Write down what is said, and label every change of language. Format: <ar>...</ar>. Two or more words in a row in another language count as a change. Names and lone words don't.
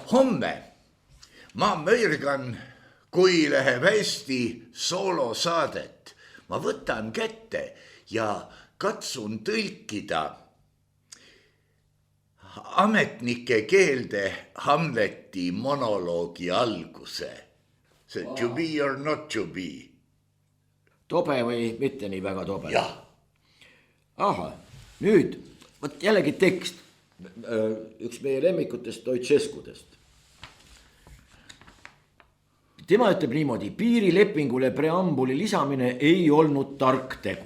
<et>homme ma mörgan, kui läheb hästi soolosaadet, ma võtan kätte ja katsun tõlkida ametnike keelde Hamleti monoloogi alguse. see</et> <en>to be or not to be.</en> <et>tobe või mitte nii väga tobe? jah. ahah, nüüd vot jällegi tekst. üks meie lemmikutest Stoicescudest. tema ütleb niimoodi: piirilepingule preambuli lisamine ei olnud tark tegu.</et>